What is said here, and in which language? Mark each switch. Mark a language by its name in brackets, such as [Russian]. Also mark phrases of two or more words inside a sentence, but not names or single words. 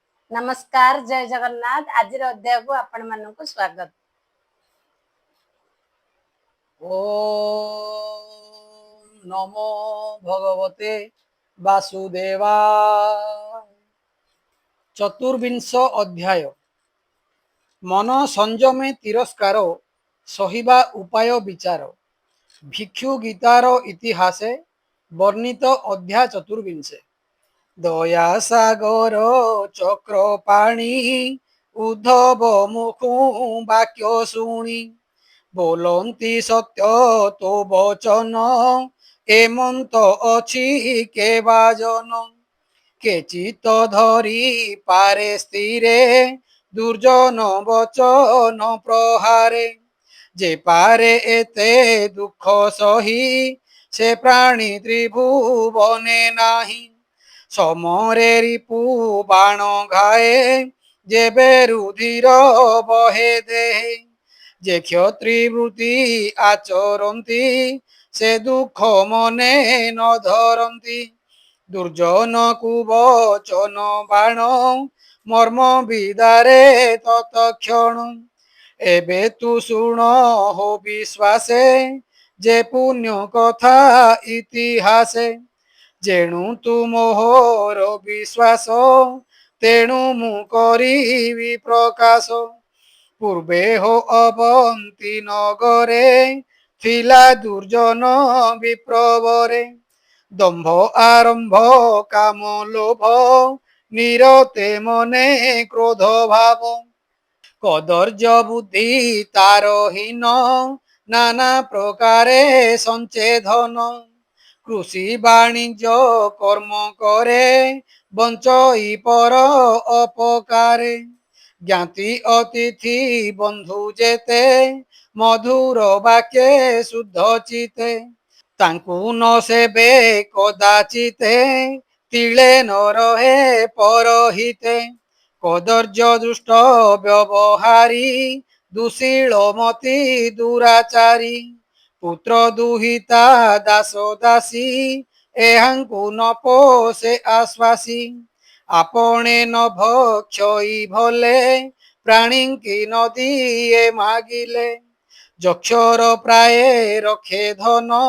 [Odia] ନମସ୍କାର ଜୟ ଜଗନ୍ନାଥ। ଆଜ ଅଧ୍ୟାୟ କୋ ଆପଣ ମାନକ ସ୍ୱାଗତ। [Sanskrit] ओम नमो भगवते वासुदेवा। [Odia] ଚତୁର୍ବିଂଶ ଅଧ୍ୟାୟ ମନ ସଂଯମେ ତିରସ୍କାର ସହିବା ଉପାୟ ବିଚାର। ଭିକ୍ଷୁ ଗୀତାର ଇତିହାସେ ବର୍ଣ୍ଣିତ ଅଧ୍ୟାୟ ଚତୁର୍ବିଂଶେ। ଦୟା ସାଗର ଚକ୍ରପାଣି ଉଦ୍ଧବ ମୁଖୁ ବାକ୍ୟ ଶୁଣି ବୋଲତି ସତ୍ୟ ତୋ ବଚନ ଏମନ୍ତ ଅଛି କେବାଜନ କେଚିତ ଧରି ପାରେ ସ୍ଥିରେ ଦୁର୍ଜନ ବଚନ ପ୍ରହାରେ ଯେ ପାରେ ଏତେ ଦୁଖ ସହି ସେ ପ୍ରାଣୀ ତ୍ରିଭୁବନେ ନାହିଁ ସମରେ ରିପୁ ବାଣ ଘାଏ ଯେବେ ରୁଧିର ବହେ ଦେହେ ଯେ କ୍ଷତ୍ରିବୃତ୍ତି ଆଚରତି ସେ ଦୁଖ ମନେ ନ ଧରତି ଦୁର୍ଜନ କୁବଚନ ବାଣ ମର୍ମ ବିଦାରେ ତତ୍କ୍ଷଣ ଏବେ ତୁ ଶୁଣ ହୋ ବିଶ୍ୱାସେ ଯେ ପୁଣ୍ୟ କଥା ଇତିହାସେ ଯେଣୁ ତୁ ମୋହର ବିଶ୍ୱାସ ତେଣୁ ମୁ କରିବି ପ୍ରକାଶ ପୂର୍ବେ ହୋ ଅବନ୍ତୀ ନଗରେ ଥିଲା ଦୁର୍ଜନ ବିପ୍ରବରେ ଦମ୍ଭ ଆରମ୍ଭ କାମ ଲୋଭ ନିରତେ ମନେ କ୍ରୋଧ ଭାବ କଦର୍ଯ୍ୟ ବୁଦ୍ଧି ତାର ହୀନ ନାନା ପ୍ରକାରେ ସଞ୍ଚେଧନ କୃଷି ବାଣିଜ୍ୟ କର୍ମ କରେ ବଞ୍ଚଇ ପର ଅପକାରେ ଜ୍ଞାତି ଅତିଥି ବନ୍ଧୁ ଯେତେ ମଧୁର ବାକ୍ୟେ ଶୁଦ୍ଧ ଚିତେ ତାଙ୍କୁ ନ ସେବେ କଦାଚିତେ ତିଳେ ନ ରହେ ପରହିତେ କଦର୍ଯ୍ୟ ଦୁଷ୍ଟ ବ୍ୟବହାରୀ ଦୁଶୀଳ ମତି ଦୁରାଚାରୀ ପୁତ୍ର ଦୁହିତା ଦାସ ଦାସୀ ଏହାଙ୍କୁ ନ ପୋଷେ ଆଶ୍ୱାସୀ ଆପଣେ ନ ଭକ୍ଷଇ ଭଲେ ପ୍ରାଣୀଙ୍କି ନ ଦିଏ ମାଗିଲେ ଯକ୍ଷର ପ୍ରାୟେ ରକ୍ଷେ ଧନ